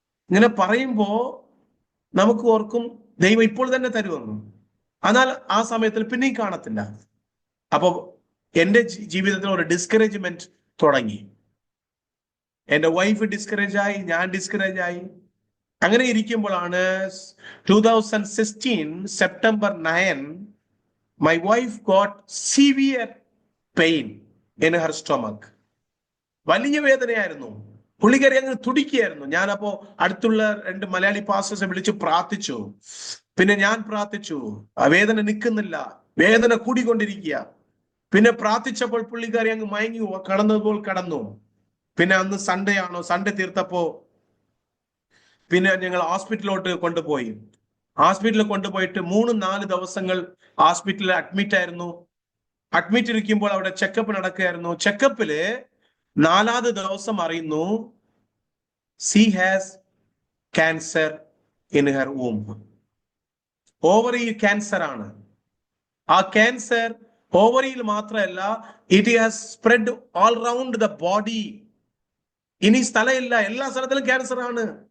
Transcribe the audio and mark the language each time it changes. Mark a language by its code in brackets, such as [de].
[ml] ഇങ്ങനെ പറയുമ്പോ നമുക്ക് ഓർക്കും ദൈവം ഇപ്പോൾ തന്നെ തരുമെന്ന്. എന്നാൽ ആ സമയത്തിൽ പിന്നെയും കാണത്തില്ല. അപ്പൊ എൻ്റെ ജീവിതത്തിൽ ഒരു ഡിസ്കറേജ്മെന്റ് തുടങ്ങി. എൻ്റെ വൈഫ് ഡിസ്കറേജ് ആയി, ഞാൻ ഡിസ്കറേജ് ആയി. അങ്ങനെ ഇരിക്കുമ്പോഴാണ് [en] 2016 September 9 my wife got severe pain in her stomach. [ml] വലിയ വേദനയായിരുന്നു, പുള്ളിക്കാരി അങ്ങ് തുടിക്കുകയായിരുന്നു. ഞാനപ്പോ അടുത്തുള്ള 2 മലയാളി പാസ്റ്റേഴ്സിനെ വിളിച്ച് പ്രാർത്ഥിച്ചു. പിന്നെ ഞാൻ പ്രാർത്ഥിച്ചു, ആ വേദന നിൽക്കുന്നില്ല, വേദന കൂടിക്കൊണ്ടിരിക്കുക. പിന്നെ പ്രാർത്ഥിച്ചപ്പോൾ പുള്ളിക്കാരി അങ്ങ് മയങ്ങി കടന്നതുപോലെ കടന്നു. പിന്നെ അന്ന് സൺഡേ തീർത്തപ്പോ പിന്നെ ഞങ്ങൾ ഹോസ്പിറ്റലിലോട്ട് കൊണ്ടുപോയി. ഹോസ്പിറ്റലിൽ കൊണ്ടുപോയിട്ട് 3-4 ദിവസങ്ങൾ ഹോസ്പിറ്റലിൽ അഡ്മിറ്റ് ആയിരുന്നു. അഡ്മിറ്റ് ഇരിക്കുമ്പോൾ അവിടെ ചെക്കപ്പ് നടക്കുകയായിരുന്നു. ചെക്കപ്പില് 4ാമത്തെ ദിവസം അറിയുന്നു, [en] she has cancer in her womb. [ml] ഓവറിയിൽ cancer ആണ്. ആ ക്യാൻസർ ഓവറിയിൽ മാത്രമല്ല, [en] It has spread all round the body. [ml] ഇനി സ്ഥലമില്ല, എല്ലാ സ്ഥലത്തിലും ക്യാൻസർ ആണ്.